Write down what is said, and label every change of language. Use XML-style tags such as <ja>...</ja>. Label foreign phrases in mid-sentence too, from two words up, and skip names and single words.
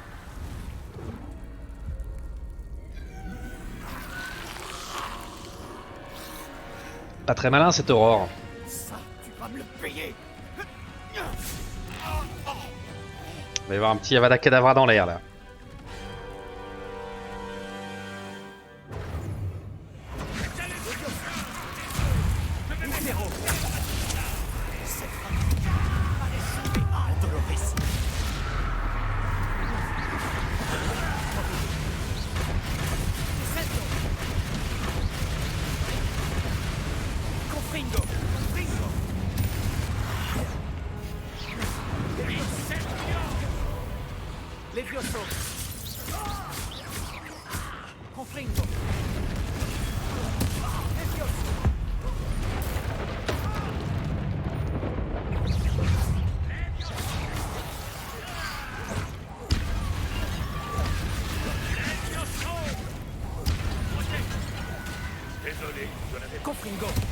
<fr>Pas très malin cette aurore. Ça, tu vas me le payer! Il va y avoir un petit Avada Kedavra dans l'air là. Antoloris! Confringo. Confringo. Levioso. Confringo. Levioso. Désolé, je n'avais pas... Confringo.</fr>